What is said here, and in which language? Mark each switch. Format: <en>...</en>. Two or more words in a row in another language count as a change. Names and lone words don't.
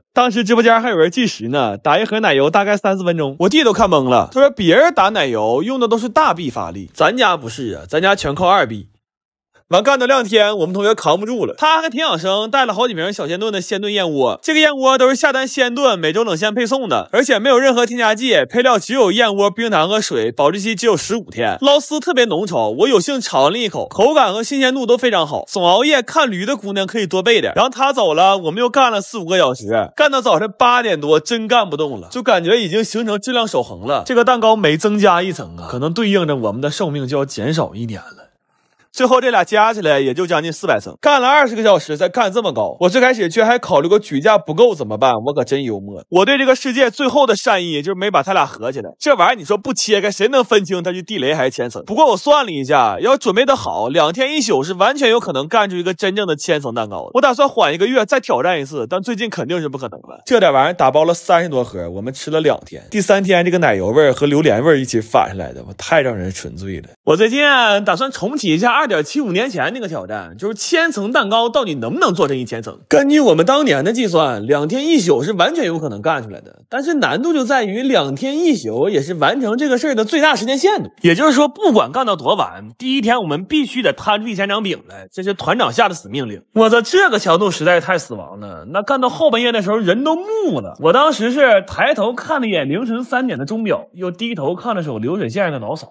<zh>当時直播間還有人計時呢，打一盒奶油大概3-4分鐘，我弟都看懵了。他說別人打奶油用的都是大臂发力，咱家不是啊，咱家全靠2臂。完幹到2天，我們同學扛不住了，他還挺养生，帶了好几瓶小鲜炖的鲜炖燕窝。这個燕窝都是下单鲜炖，每周冷鲜配送的，而且沒有任何添加劑，配料只有燕窩、冰糖和水，保質期只有15天。撈絲特別濃稠，我有幸嘗了一口，口感和新鮮度都非常好。總熬夜看驢的姑娘可以多備點。然後他走了，我們又幹了4-5個小時，幹到早上8點多，真幹不動了，就感覺已經形成質量守恆了。這個蛋糕每增加1層啊，可能對應着我們的壽命就要減少1年了。最後這倆加起來也就將近400層，幹了20個小時才幹這麼高。我最開始卻還考慮過舉架不夠怎麼辦，我可真幽默。我對這個世界最後的善意就是沒把他倆合起來。這玩意兒你說不切開，誰能分清它是地雷還是千層？不過我算了一下，要準備的好，2天1宿是完全有可能幹出一個真正的千層蛋糕的。我打算緩1個月再挑戰一次，但最近肯定是不可能了。這點玩意兒打包了30多盒，我們吃了2天。第3天這個奶油味和榴蓮味一起反上來的，我太讓人沉醉了。我最近打算重啟一下2.75年前那個挑戰，就是千層蛋糕到底能不能做成1000層。根據我們當年的計算，2天1宿是完全有可能幹出來的，但是難度就在於2天1宿也是完成這個事兒的最大時間限度。也就是說，不管幹到多晚，第1天我們必須得攤出1000張餅來，這是團長下的死命令。我的這個強度實在是太死亡了，那幹到後半夜的時候人都木了。我當時是抬頭看了一眼凌晨3點的鐘表，又低頭看了首流水線上的老嫂。</zh>